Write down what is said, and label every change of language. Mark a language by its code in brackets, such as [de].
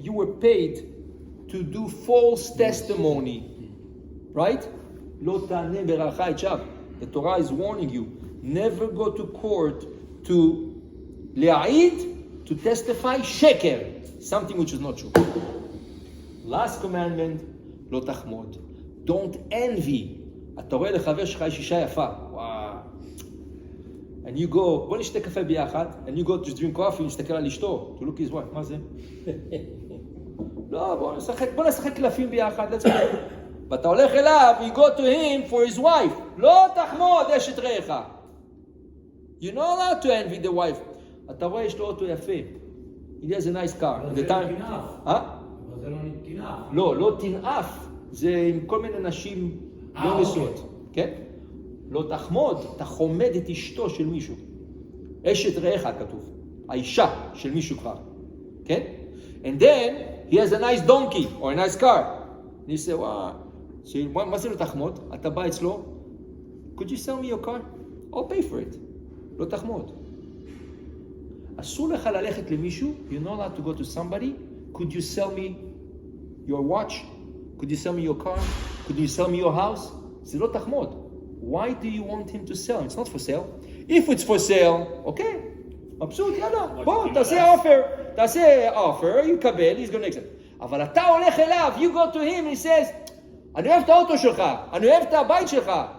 [en] You were paid to do false testimony. Right? [he] Lo ta'aneh beracha et shav. [en] The Torah is warning you. Never go to court to le'aid, to testify sheker. Something which is not true. Last commandment, lo tachmod. Don't envy. [he] אתה רואה לחבר שלך יש אישה יפה, וואו. [en] And you go, [he] בוא נשתה קפה ביחד, [en] and you go to drink coffee, [he] נסתכל על אשתו, [en] to look his wife, [he] מה זה? לא, בוא נשחק קלפים ביחד, [en] let's go. [he] ואתה הולך אליו, [en] you go to him for his wife, [he] לא תחמוד אשת רעך. [en] You're not allowed to envy the wife. [he] אתה רואה, יש לו אוטו יפה. [en] He has a nice car. [he] אבל זה לא תנאף. אבל זה לא תנאף. לא תנאף. זה עם כל מיני נשים לא נשואות. כן? לא תחמוד, אתה חומד את אשתו של מישהו. אשת רעך כתוב. האישה של מישהו כבר. כן? [en] And then, he has a nice donkey or a nice car. And you say, [he] וואו, מה זה לא תחמוד? אתה בא אצלו, [en] could you sell me your car? I'll pay for it. [he] לא תחמוד. אסור לך ללכת למישהו, [en] you're not allowed to go to somebody, could you sell me your watch? Could you sell me your car? Could you sell me your house? [he] זה לא תחמוד. [en] Why do you want him to sell? It's not for sale. If it's for sale, okay. [he] מבסוט, יאללה, בוא, תעשה [en] offer, you [he] קבל, [en] he's gonna accept. [he] אבל אתה הולך אליו, [en] you go to him, he says, [he] אני אוהב את האוטו שלך, אני אוהב את הבית שלך.